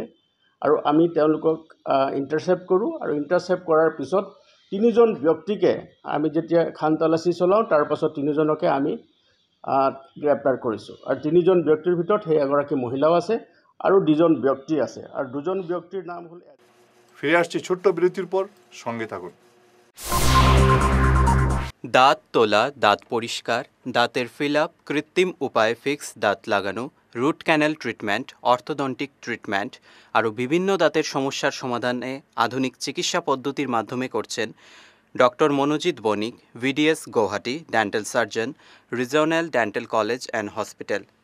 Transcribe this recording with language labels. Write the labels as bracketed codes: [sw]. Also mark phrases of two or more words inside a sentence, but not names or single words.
[as] আৰু আমি তেওঁলোকক ইণ্টাৰচেপ্ট কৰোঁ। আৰু ইণ্টাৰচেপ্ট কৰাৰ পিছত 3জন ব্যক্তিকে আমি যেতিয়া খান তালাচী চলাওঁ, তাৰ পাছত 3জনকে আমি গ্ৰেপ্তাৰ কৰিছোঁ। আৰু 3জন ব্যক্তিৰ ভিতৰত সেই এগৰাকী মহিলাও আছে আৰু 2জন ব্যক্তি আছে। আৰু 2জন ব্যক্তিৰ নাম হ'ল। [bn] ফিরে আসছি ছোট্ট বিরতির পর, সঙ্গে থাকুন। দাঁত তোলা, দাঁত পরিষ্কার, দাঁতের [en] fill up, [bn] কৃত্রিম উপায়ে ফিক্স দাঁত লাগানো, [en] root canal treatment, orthodontic treatment [bn] আরও বিভিন্ন দাঁতের সমস্যার সমাধানে আধুনিক চিকিৎসা পদ্ধতির মাধ্যমে করছেন ডক্টর মনোজিৎ বণিক, VDS গৌহাটি, [en] dental surgeon, [bn] রিজনাল ডেন্টাল কলেজ অ্যান্ড হসপিটাল।